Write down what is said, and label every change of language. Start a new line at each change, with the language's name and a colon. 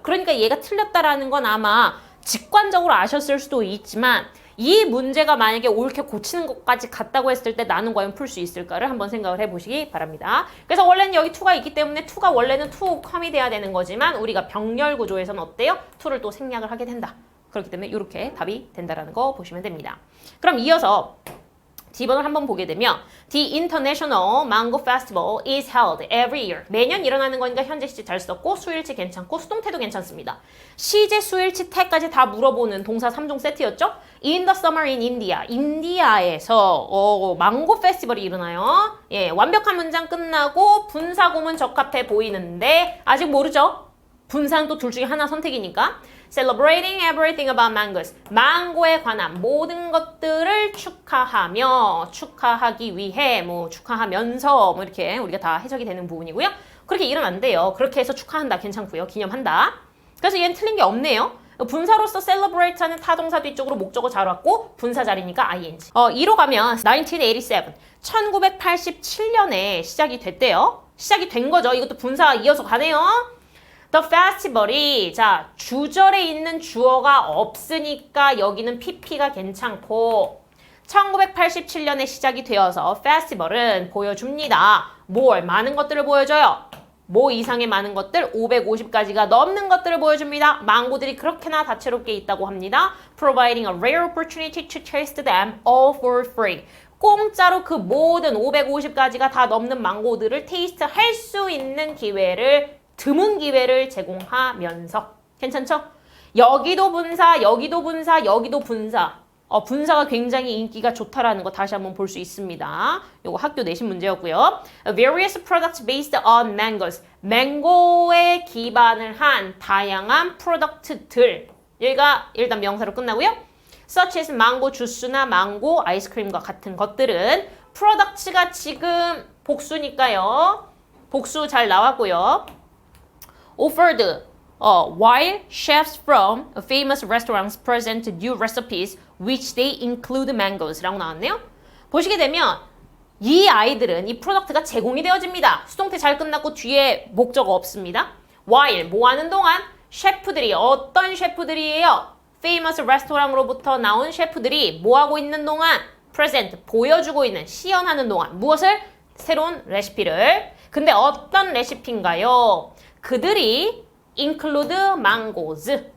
Korean: 그러니까 얘가 틀렸다라는 건 아마 직관적으로 아셨을 수도 있지만 이 문제가 만약에 옳게 고치는 것까지 같다고 했을 때 나는 과연 풀 수 있을까를 한번 생각을 해보시기 바랍니다. 그래서 원래는 여기 2가 있기 때문에 2가 원래는
English: to come
Korean: 이 돼야 되는 거지만 우리가 병렬 구조에서는 어때요? 2를 또 생략을 하게 된다. 그렇기 때문에 이렇게 답이 된다라는 거 보시면 됩니다. 그럼 이어서 D번을 한번 보게 되면
English: The International Mango Festival is held every year.
Korean: 매년 일어나는 거니까 현재 시제 잘 썼고 수일치 괜찮고 수동태도 괜찮습니다. 시제, 수일치, 태까지 다 물어보는 동사 3종 세트였죠?
English: In the summer in India.
Korean: 인디아에서 망고 페스티벌이 일어나요. 예, 완벽한 문장 끝나고 분사구문 적합해 보이는데 아직 모르죠? 분사는 또 둘 중에 하나 선택이니까.
English: Celebrating everything about mangoes.
Korean: 망고에 관한 모든 것들을 축하하기 위해, 축하하면서, 이렇게 우리가 다 해석이 되는 부분이고요. 그렇게 이러면 안 돼요. 그렇게 해서 축하한다 괜찮고요. 기념한다. 그래서 얘는 틀린 게 없네요. 분사로서 celebrate하는 타동사 뒤쪽으로 목적어 잘 왔고 분사 자리니까 ing. 2로 가면 1987. 1987년에 시작이 됐대요. 시작이 된 거죠. 이것도 분사 이어서 가네요.
English: The festival
Korean: 이 자 주절에 있는 주어가 없으니까 여기는 pp가 괜찮고 1987년에 시작이 되어서 festival은 보여줍니다. 뭘? 많은 것들을 보여줘요. 뭐 이상의 많은 것들? 550가지가 넘는 것들을 보여줍니다. 망고들이 그렇게나 다채롭게 있다고 합니다.
English: Providing a rare opportunity to taste them all for free.
Korean: 공짜로 그 모든 550가지가 다 넘는 망고들을 테이스트 할 수 있는 기회를 드문 기회를 제공하면서 괜찮죠? 여기도 분사, 여기도 분사, 여기도 분사. 분사가 굉장히 인기가 좋다라는 거 다시 한번 볼 수 있습니다. 요거 학교 내신 문제였고요.
English: Various products based on mangoes.
Korean: 맹고에 기반을 한 다양한 프로덕트들. 여기가 일단 명사로 끝나고요.
English: Such as
Korean: 망고 주스나 망고 아이스크림과 같은 것들은 프로덕트가 지금 복수니까요. 복수 잘 나왔고요.
English: Offered while chefs from famous restaurants present new recipes which they include mangoes
Korean: 라고 나왔네요. 보시게 되면 이 아이들은 이 프로덕트가 제공이 되어집니다. 수동태 잘 끝났고 뒤에 목적어 없습니다.
English: While
Korean: 뭐 하는 동안 셰프들이 어떤 셰프들이에요?
English: famous restaurant
Korean: 으로부터 나온 셰프들이 뭐 하고 있는 동안 present 보여주고 있는 시연하는 동안 무엇을? 새로운 레시피를. 근데 어떤 레시피인가요? 그들이
English: include mangoes.